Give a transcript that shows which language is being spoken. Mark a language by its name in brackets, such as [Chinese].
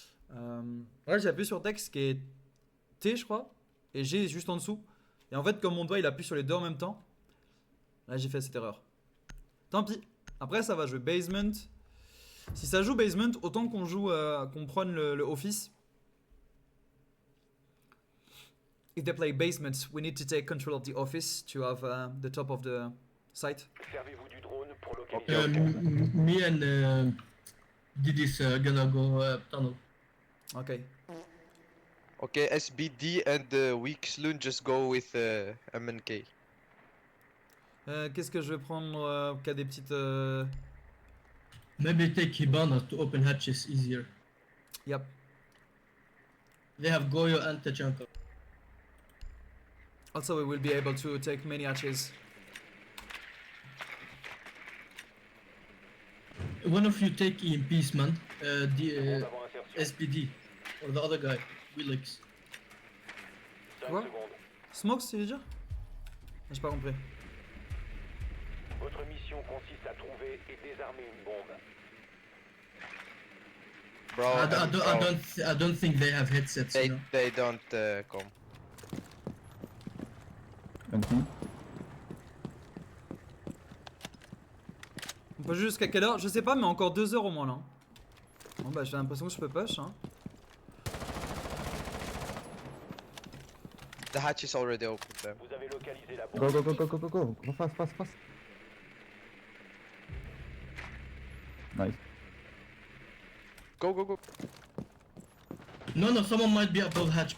[French] Ouais, j'ai appuyé sur Tex qui est T, je crois. Et G juste en dessous. Et en fait, comme mon doigt il appuie sur les deux en même temps, là j'ai fait cette erreur. Tant pis. Après, ça va jouer basement. Si ça joue basement, autant qu'on joue, qu'on prenne le office. [English] If they play basement, we need to take control of the office to have the top of the site. [French] Servez-vous du drone pour Ok, localiser. ok. [English] Me and Didis gonna go tunnel. Ok. Okay, SBD and Weak Sloon just go with MNK. [French] Qu'est-ce que je vais prendre qui a des petites. [English] Maybe take Hibana to open hatches easier. Yep. They have Goyo and Tachanka. Also, we will be able to take many hatches. One of you take EMPs, man. [French] Drone [English] The [French] avant insertion. [English] SPD or the other guy, Willix. [French] 5 Quoi? secondes. Smokes, tu veux dire? J'ai pas compris. Votre mission consiste à trouver et désarmer une bombe. [English] Bro, I don't think they have headsets. You know? they don't come. MP. [French] On peut jouer jusqu'à quelle heure? Je sais pas, mais encore 2 heures au moins là. Bon bah j'ai l'impression que je peux push hein. [English] The hatch is already open them. [French] Vous avez localisé la [English] Go, [French] bombe. [English] go, go, go, go, go, go. Go fast, fast, fast. Nice. Go, go, go. No, no, someone might be above hatch.